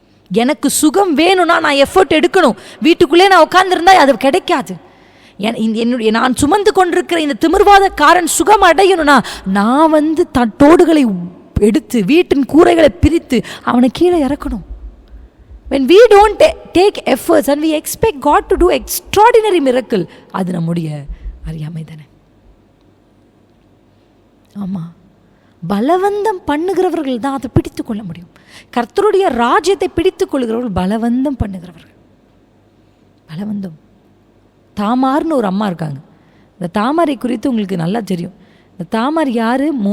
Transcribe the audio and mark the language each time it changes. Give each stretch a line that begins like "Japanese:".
Tamil: எனக்கு சுகம் வேணும்னா நான் எஃபர்ட் எடுக்கணும். வீட்டுக்குள்ளே நான் உட்காந்துருந்தா அது கிடைக்காது. என்னுடைய நான் சுமந்து கொண்டிருக்கிற இந்த திமிர்வாதக்காரன் சுகம் அடையணும்னா நான் தட்டோடுகளை எடுத்து வீட்டின் கூரைகளை பிரித்து அவனை கீழே இறக்கணும்.
English: When we don't take efforts and we expect God to do extraordinary miracle,
Tamil: அது நம்முடைய அறியாமை தானே. ஆமாம், பலவந்தம் பண்ணுகிறவர்கள் தான் அதை பிடித்து கொள்ள முடியும். கர்த்தருடைய ராஜ்யத்தை பிடித்து கொள்கிறவர்கள் பலவந்தம் பண்ணுகிறவர்கள். பலவந்தம். தாமார்னு ஒரு அம்மா இருக்காங்க. இந்த தாமாரை குறித்து உங்களுக்கு நல்லா தெரியும். இந்த தாமார் யார்?